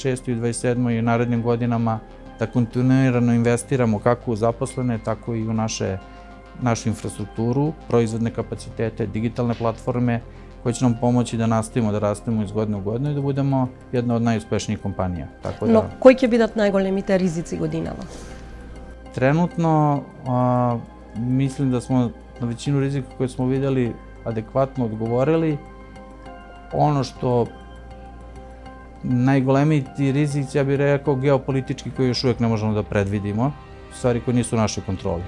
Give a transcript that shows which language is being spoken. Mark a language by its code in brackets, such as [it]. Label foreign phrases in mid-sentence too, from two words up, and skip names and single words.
[sr] i u 27. i u narednim godinama da kontinuirano investiramo kako u zaposlene, tako i u našu infrastrukturu, proizvodne kapacitete, digitalne platforme koje će nam pomoći da nastavimo da rastemo iz godine u godinu i da budemo jedna od najuspešnijih kompanija. [mk] Но кои ќе бидат најголемите ризици годинава? [sr] Trenutno mislim da smo na većinu rizika koje smo videli adekvatno odgovorili. Ono što najgolemiji ti rizici, ja bih rekao, geopolitički koji još uvijek ne možemo da predvidimo, stvari koje nisu u našoj kontroli.